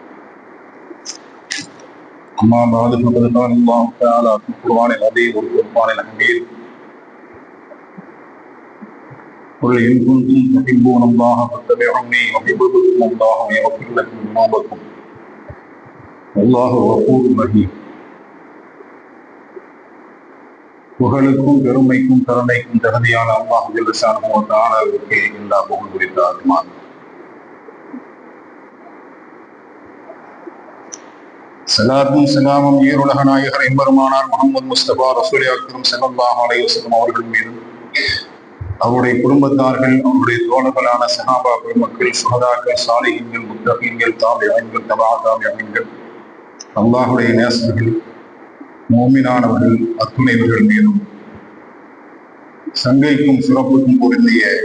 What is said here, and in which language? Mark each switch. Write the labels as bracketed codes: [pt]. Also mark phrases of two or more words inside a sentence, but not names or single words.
[ar] أما بعد فقد قال الله تعالى في القرآن العظيم والفرقان الحميد: قل إن كنتم تحبون الله فاتبعوني يحببكم الله ويغفر لكم ذنوبكم والله غفور رحيم. [ta] புகழுக்கும் பெருமைக்கும் கருணைக்கும் தகுதியான [ar] الله جل شأنه [ta] வ தஆலாவுக்கே எல்லா புகழும் உரித்தாகுமா. ஸலாத்தும் ஸலாமும் ஈருலக நாயகர் எம்பெருமானார் [ar] محمد مصطفى رسول أكرم صلى الله عليه وسلم [ta] அவர்கள் மீதும், அவருடைய குடும்பத்தார்கள், அவருடைய தோழர்களான சஹாபா பெருமக்கள், சுஹதாக்கள், சாலிஹீன்கள், முத்தகீன்கள், தாபிஈன்கள், தபா தாபிஈன்கள், அல்லாஹ்வுடைய நேசர்கள், மூமினானவர்கள் அத்துணைவர்கள் மீதும் சங்கைக்கும் சிறப்புக்கும் பொருந்திய